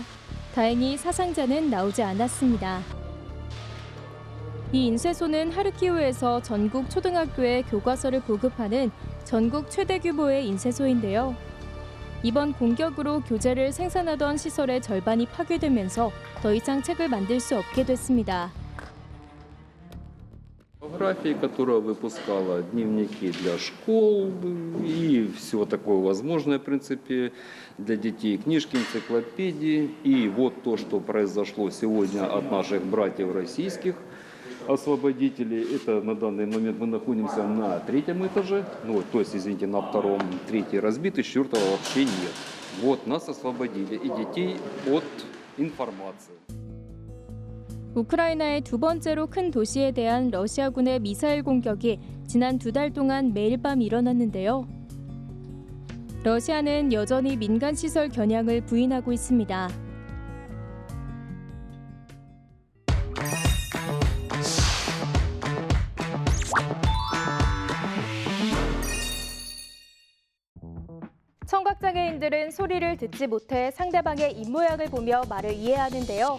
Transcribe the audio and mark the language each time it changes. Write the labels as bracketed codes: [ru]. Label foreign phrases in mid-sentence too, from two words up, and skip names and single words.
[ko] 다행히 사상자는 나오지 않았습니다. 이 인쇄소는 하르키우에서 전국 초등학교에 교과서를 보급하는 전국 최대 규모의 인쇄소인데요. 이번 공격으로 교재를 생산하던 시설의 절반이 파괴되면서 더 이상 책을 만들 수 없게 됐습니다. [ru] Фотографии, которая выпускала дневники для школ и все такое возможное, в принципе, для детей, книжки, энциклопедии. И вот то, что произошло сегодня от наших братьев российских освободителей. Это на данный момент мы находимся на 3-м этаже, ну, то есть, извините, на 2-м, 3-й разбитый, 4-го вообще нет. Вот нас освободили и детей от информации. [ko] 우크라이나의 두 번째로 큰 도시에 대한 러시아군의 미사일 공격이 지난 2달 동안 매일 밤 일어났는데요. 러시아는 여전히 민간 시설 겨냥을 부인하고 있습니다. 청각장애인들은 소리를 듣지 못해 상대방의 입모양을 보며 말을 이해하는데요.